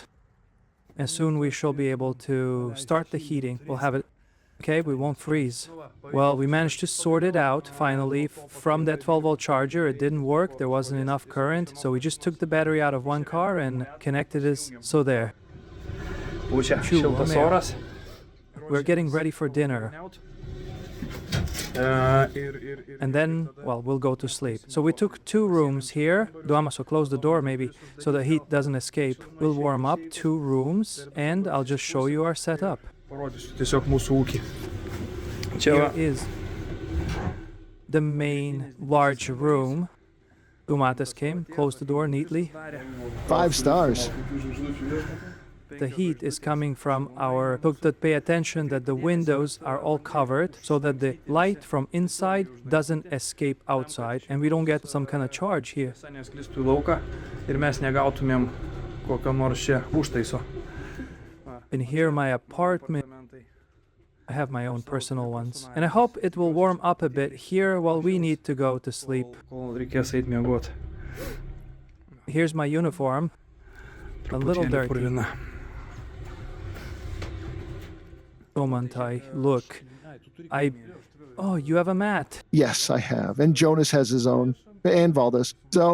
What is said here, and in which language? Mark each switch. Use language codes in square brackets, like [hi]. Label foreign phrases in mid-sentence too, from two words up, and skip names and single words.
[en] And soon we shall be able to start the heating. We'll have it. Okay, we won't freeze. Well, we managed to sort it out, finally, from that 12-volt charger. It didn't work, there wasn't enough current, so we just took the battery out of one car and connected it, so there. [lt] Pučia. Šiltas oras. [en] We're getting ready for dinner. And then, well, we'll go to sleep. So we took 2 rooms here. Duamaso, close the door maybe, so the heat doesn't escape. We'll warm up 2 rooms, and I'll just show you our setup. [lt] Parodysiu tiesiog mūsų ūkį. Čia [en] Here [lt] va. [en] is the main large room. Dumatas came, closed the door neatly. 5 stars. The heat is coming from our... Look, that pay attention that the windows are all covered so that the light from inside doesn't escape outside and we don't get some kind of charge here. [lt] Nesklistų į lauką ir mes negautumėm kokio nors čia užtaiso. [en] In here, my apartment, I have my own personal ones. And I hope it will warm up a bit here while we need to go to sleep. [lt] Kol reikės eit miegot. [en] Here's my uniform. A little dirty. [lt] Purvina. [en] Romantai, look. Oh, you have a mat. Yes, I have. And Jonas has his own. And Valdas.